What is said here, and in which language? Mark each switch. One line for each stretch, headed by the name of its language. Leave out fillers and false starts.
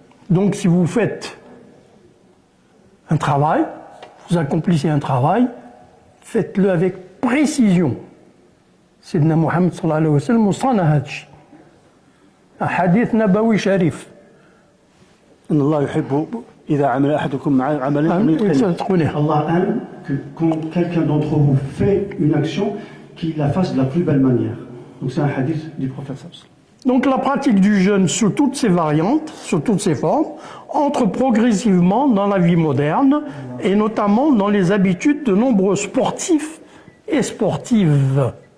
French: Donc si vous faites un travail, vous accomplissez un travail, faites-le avec précision.
Arabic: سيدنا محمد صلى الله عليه وسلم وصانا هذا الشيء. حديث نبوي شريف. إن الله يحب إذا عمل أحدكم عملا أن يتقنه.
French: Allah aime que quand quelqu'un d'entre vous fait une action, qu'il la fasse de la plus belle manière. Donc c'est un hadith du prophète sallallahu alayhi wa sallam. Donc la pratique du jeûne sous toutes ses variantes, sous toutes ses formes, entre progressivement dans la vie moderne et notamment dans les habitudes de nombreux sportifs et sportives.